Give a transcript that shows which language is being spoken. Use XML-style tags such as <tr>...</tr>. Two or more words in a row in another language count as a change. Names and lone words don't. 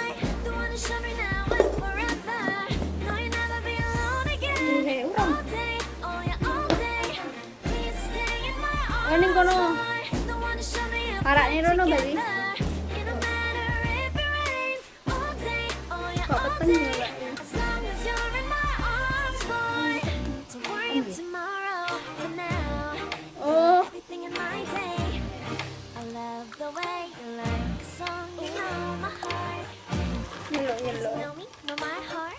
<en>The one to show me now and forever. No, you'll never be alone again. All day, oh yeah, all day. Please stay in my arms,</en> <jv>Ning kono.</jv> <en>boy. The one to show me if</en> <jv>Arak</jv> <en>we're</en> <jv>ni rono, baby.</jv> <en>together. It don't matter if it rains. All day, oh yeah,</en> <jv>Kok</jv> <en>all</en> <jv>peteng ya,</jv> <en>day.</en> <jv>Mbak?</jv> <en>As long as you're in my arms, boy. Don't worry about tomorrow. For now, Oh, everything in my day. I love the way you like a song. You know my heart.</en> <jv>nyelo.</jv> <en>Know me, know my heart.</en>